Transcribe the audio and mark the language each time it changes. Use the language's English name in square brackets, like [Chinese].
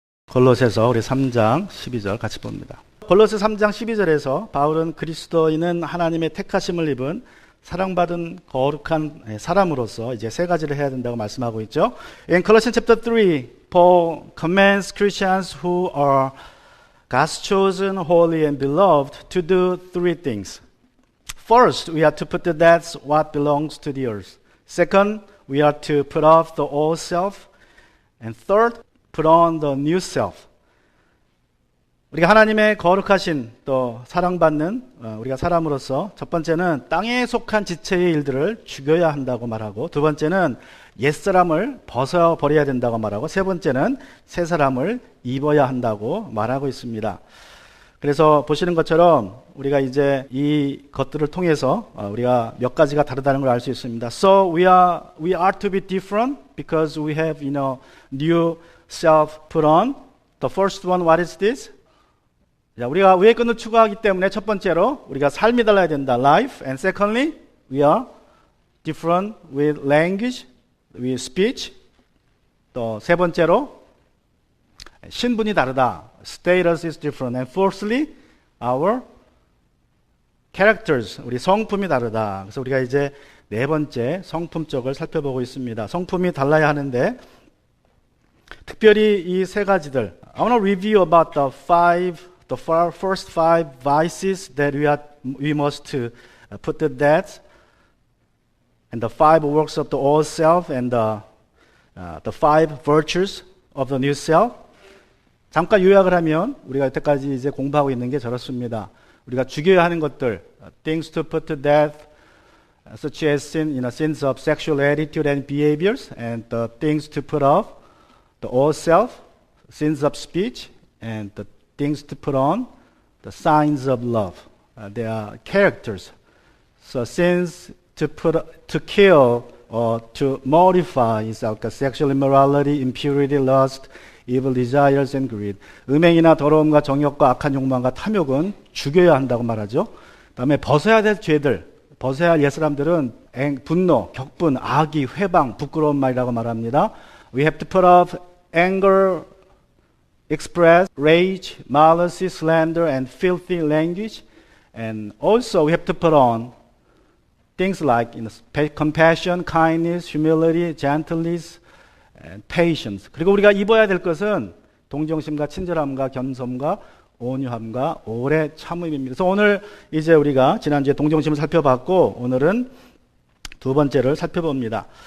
[Korean] 골로새서 우리 3장 12절 같이 봅니다. 골로새 3장 12절에서 바울은 그리스도인은 하나님의 택하심을 입은 사랑받은 거룩한 사람으로서 이제 세 가지를 해야 된다고 말씀하고 있죠. [English] In Colossians chapter 3, Paul commands Christians who are God's chosen, holy and beloved to do three things. First, we are to put to death what belongs to the earth. Second, we are to put off the old self. And third, put on the new self. [Korean] 우리가 하나님의 거룩하신 또 사랑받는 우리가 사람으로서 첫 번째는 땅에 속한 지체의 일들을 죽여야 한다고 말하고, 두 번째는 옛사람을 벗어버려야 된다고 말하고, 세 번째는 새 사람을 입어야 한다고 말하고 있습니다. 그래서 보시는 것처럼 우리가 이제 이 것들을 통해서 우리가 몇 가지가 다르다는 걸 알 수 있습니다. [English] So we are to be different because we have new self put on. The first one, what is this? [Korean] 자, 우리가 위의 끈을 추구하기 때문에 첫 번째로 우리가 삶이 달라야 된다. [English] Life. And secondly, we are different with language, with speech. [Korean] 또 세 번째로 신분이 다르다. [English] Status is different. And fourthly, our characters, [Korean] 우리 성품이 다르다. 그래서 우리가 이제 네 번째 성품 쪽을 살펴보고 있습니다. 성품이 달라야 하는데 특별히 이 세 가지들. [English] I want to review about the first five vices that we must put to death, and the five works of the old self, and the five virtues of the new self. [Korean] 잠깐 요약을 하면 우리가 여태까지 이제 공부하고 있는 게 저렇습니다. 우리가 죽여야 하는 것들, [English] things to put to death, such as sins of sexual attitude and behaviors, and the things to put off, the old self, sins of speech, and the things to put on, the signs of love. They are characters. So sins to kill or to mortify is sexual immorality, impurity, lust, evil desires and greed. [Korean] 음행이나 더러움과 정욕과 악한 욕망과 탐욕은 죽여야 한다고 말하죠. 그다음에 벗어야 될 죄들, 벗어야 할 옛사람들은 분노, 격분, 악의, 회방, 부끄러운 말이라고 말합니다. [English] We have to put off anger, express, rage, malice, slander, and filthy language. And also we have to put on things like compassion, kindness, humility, gentleness, and patience. [Korean] 그리고 우리가 입어야 될 것은 동정심과 친절함과 겸손과 온유함과 오래 참음입니다. 그래서 오늘 이제 우리가 지난주에 동정심을 살펴봤고 오늘은 두 번째를 살펴봅니다.